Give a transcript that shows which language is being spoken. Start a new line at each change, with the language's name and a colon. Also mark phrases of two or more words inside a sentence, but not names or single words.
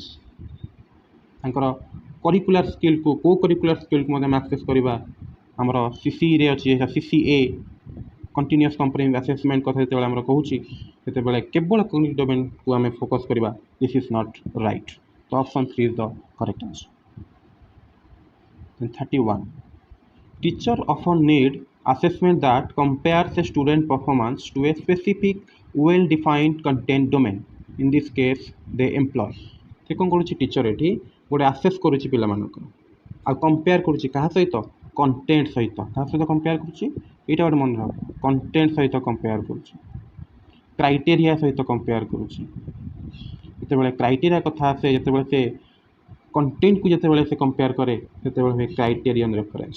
Odia: ତାଙ୍କର କରିକୁଲାର ସ୍କିଲ୍କୁ,
English: co curricular skillକୁ
Odia: ମଧ୍ୟ ଆମେ ଆକ୍ସେସ୍ କରିବା। ଆମର CCEରେ ଅଛି, CCA
English: continuous comprehensive assessment
Odia: କଥା ଯେତେବେଳେ ଆମର କହୁଛି, ସେତେବେଳେ କେବଳ
English: cognitive domainକୁ
Odia: ଆମେ ଫୋକସ୍ କରିବା।
English: this is not right. ତ option 3 is the correct answer. 31. Teacher often need assessment that compares a student performance to a specific well-defined content domain. In this case, they employ।
Odia: ସେ କ'ଣ କରୁଛି? ଟିଚର ଏଠି ଗୋଟେ ଆସେସ୍ କରୁଛି ପିଲାମାନଙ୍କର, ଆଉ କମ୍ପେୟାର କରୁଛି କାହା ସହିତ? କଣ୍ଟେଣ୍ଟ ସହିତ। କାହା ସହିତ କମ୍ପେୟାର କରୁଛି? ଏଇଟା ଗୋଟେ ମନେ ରଖ, କଣ୍ଟେଣ୍ଟ ସହିତ କମ୍ପେୟାର କରୁଛି, କ୍ରାଇଟେରିଆ ସହିତ କମ୍ପେୟାର କରୁଛି। ଯେତେବେଳେ କ୍ରାଇଟେରିଆ କଥା ଆସେ, ଯେତେବେଳେ ସେ କଣ୍ଟେଣ୍ଟକୁ ଯେତେବେଳେ ସେ କମ୍ପେୟାର କରେ, ସେତେବେଳେ ହୁଏ
English: criterion referenced.